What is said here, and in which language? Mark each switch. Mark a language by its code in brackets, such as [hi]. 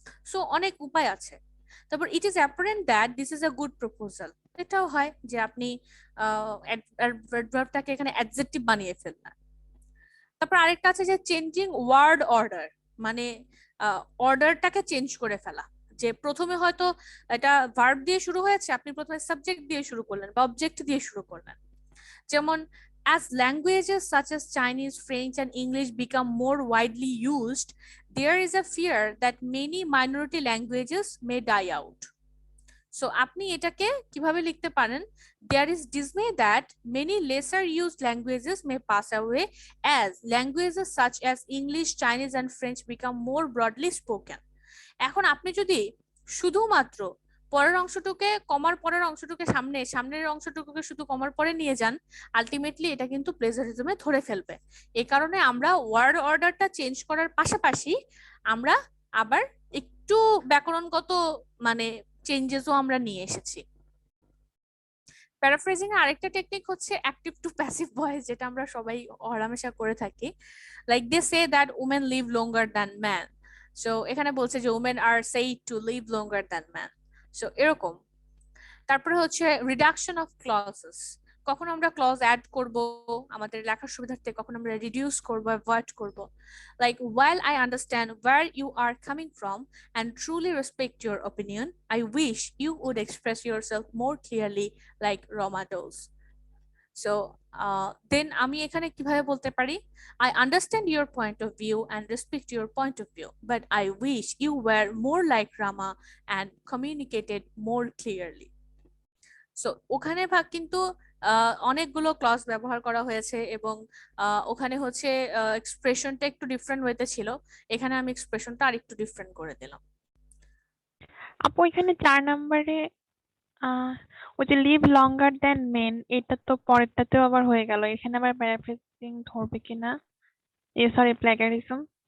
[bn] So অনেক উপায় আছে। তারপর [en] it is apparent that this is a good proposal, [bn] এটাও হয় যে আপনি অ্যাডভার্বটাকে এখানে অ্যাডজেক্টিভ বানিয়ে ফেললেন। তারপর আরেকটা আছে যে চেঞ্জিং ওয়ার্ড অর্ডার, মানে অর্ডারটাকে চেঞ্জ করে ফেলা। যে প্রথমে হয়তো এটা ভার্ব দিয়ে শুরু হয়েছে, আপনি প্রথমে সাবজেক্ট দিয়ে শুরু করলেন বা অবজেক্ট দিয়ে শুরু করলেন। যেমন [en] as languages such as Chinese, French, and English become more widely used, there is a fear that many minority languages may die out. So [bn] আপনি এটাকে কিভাবে লিখতে পারেন, [en] there is dismay that many lesser used languages may pass away as languages such as English, Chinese, and French become more broadly spoken. [bn] এখন আপনি যদি শুধুমাত্র পরের অংশটুকে কমার পরের অংশটুকে সামনের অংশটুকুকে শুধু কমার পরে নিয়ে যান, আলটিমেটলি এটা কিন্তু প্লেজারিজমে ধরে ফেলবে। এই কারণে আমরা ওয়ার্ড অর্ডারটা চেঞ্জ করার পাশাপাশি আমরা আবার একটু ব্যাকরণগত মানে চেঞ্জেসও আমরা নিয়ে এসেছি। প্যারাফ্রেজিং এর আরেকটা টেকনিক হচ্ছে অ্যাক্টিভ টু প্যাসিভ ভয়েস, যেটা আমরা সবাই হরহামেশা করে থাকি। [en] like they say that women live longer than man, so [bn] এখানে বলছে যে [en] women are said to live longer than man, so [bn] এরকম। তারপরে হচ্ছে রিডাকশন অফ ক্লজেস, কখন আমরা ক্লজ অ্যাড করব আমাদের লেখার সুবিধার্থে, কখন আমরা রিডিউস করব, অ্যাভয়েড করব। [en] Like while I understand where you are coming from and truly respect your opinion, I wish you would express yourself more clearly like Roma does. So then [bn] আমি এখানে কিভাবে বলতে পারি, [en] I understand your point of view and respect your point of view, but I wish you were more like Rama and communicated more clearly. [bn] So ওখানে কিন্তু অনেকগুলো clause ব্যবহার করা হয়েছে এবং ওখানে হচ্ছে এক্সপ্রেশনটা একটু ডিফারেন্ট ওয়েতে ছিল, এখানে আমি এক্সপ্রেশনটা আরেকটু ডিফারেন্ট করে দিলাম। আপু এখানে 4 নম্বরে ওই যে [en] live longer then men, [bn] এটা তো পরেরটাতেও আবার হয়ে গেল, এখানে আবার প্যারাফ্রেজিং ধরবে কিনা, সরি প্লেগারিজম।